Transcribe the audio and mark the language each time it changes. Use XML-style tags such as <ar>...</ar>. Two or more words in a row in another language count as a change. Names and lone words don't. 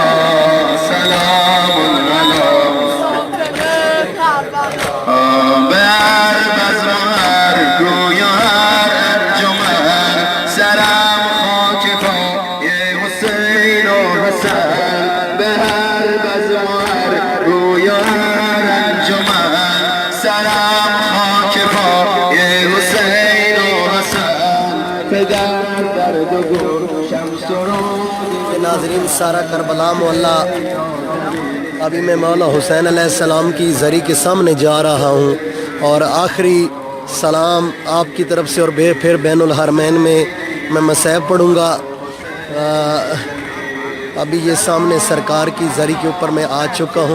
<fa>سلام علی به هر بزم و هر گوی و هر انجمن، سرم خاک پای حسین حسین به هر بزم و هر روی و هر انجمن سرم خاک پای حسین و حسن پدر درد و گوشم سرود.</fa> <ur>ناظرین سارا کربلا مولا، ابھی میں مولا حسین علیہ السلام کی زری کے سامنے جا رہا ہوں اور آخری سلام آپ کی طرف سے اور پھر بین الحرمین میں مسیب پڑھوں گا۔ ابھی یہ سامنے سرکار کی زری کے اوپر میں آ چکا ہوں۔</ur>